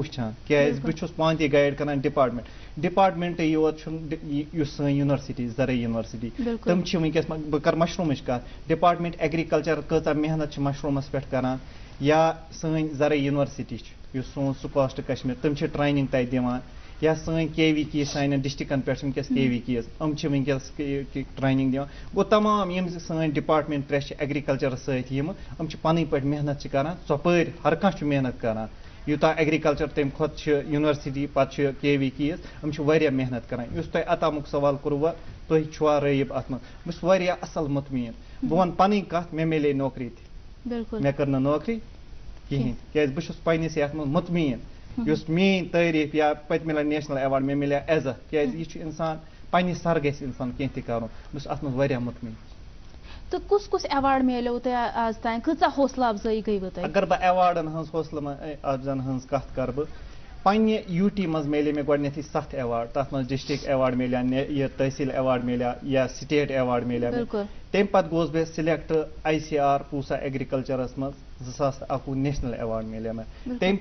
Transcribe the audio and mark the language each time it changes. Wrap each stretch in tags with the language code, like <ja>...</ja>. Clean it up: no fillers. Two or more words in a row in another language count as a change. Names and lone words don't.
<ks>وٕچھان کیازِ بہٕ چھُس پانہٕ تہِ گایڈ کران ڈپارٹمنٹٕے یوت چھُنہٕ یُس سٲنۍ یونیورسٹی زرعی یونیورسٹی تِم چھِ وٕنکیٚس بہٕ کرٕ مشروٗمٕچ کتھ</ks> <en>Department Agriculture</en> <ks>کۭژاہ محنت چھِ مشروٗمس پٮ۪ٹھ کران یا سٲنۍ زرعی یونیورسٹی چھِ یُس سون سُکاسٹ کشمیٖر تِم چھِ ٹریننگ تتہِ دِوان یا سٲنۍ کے وی کی سانٮ۪ن ڈسٹرکن پٮ۪ٹھ چھِ وٕنکیٚس کے وی کیز یِم چھِ وٕنکیٚس ٹریننگ دِوان گوٚو تمام یِم سٲنۍ ڈپارٹمنٹ 3 چھِ ایگرِکلچرس سۭتۍ یِم چھِ پنٕنۍ پٲٹھۍ محنت چھِ کران ژۄپٲرۍ ہر کانٛہہ چھُ محنت کران یوتاہ ایگریکلچر تمہ کھت یونیورسٹی پتہ کے کیز ہم واریاہ محنت کران اس تہ عطامک سوال کوٚروٕ تُہۍ چھُوا رٲیِب اتھ منٛز بہٕ چھُس واریاہ اصل مطمئن بہٕ ونہٕ پنٕنۍ کتھ مےٚ میلے نوکری تہِ بالکل مےٚ کٔر نہٕ نوکری کِہیٖنۍ کیازِ بہٕ چھُس پننِس یتھ منٛز مطمئن یُس میٲنۍ تعریٖف یا پٔتمہِ لٹہِ</ks> <en>National Award</en> <ks>مےٚ مِلیو عزت کیازِ یہِ چھُ انسان پننہِ سر گژھِ انسان کینٛہہ تہِ کرُن بہٕ چھُس اتھ منٛز واریاہ مطمئن. تو کس ایوارڈ ملو تہ آز تین کۭژاہ حوصلہ افزائی گئی تہ اگر بہٕ ایوارڈن ہٕنٛز حوصلہٕ افزن ہٕنٛز کتھ کرٕ بہٕ پننہِ یوٗ ٹی منٛز میلے مےٚ گۄڈنیتھٕے 7 ایوارڈ تتھ منٛز</ks> <en>District Award</en> <ks>میلیا یہِ تحصیل ایوارڈ میلیا یا</ks> <en>State Award</en> <ks>میلیا تمہِ پتہٕ گوس بہٕ سلیکٹ ICR پوٗسا ایگریکلچرس منٛز 2021</ks> <en>National Award</en> <ks>میلیا مےٚ تمہِ</ks>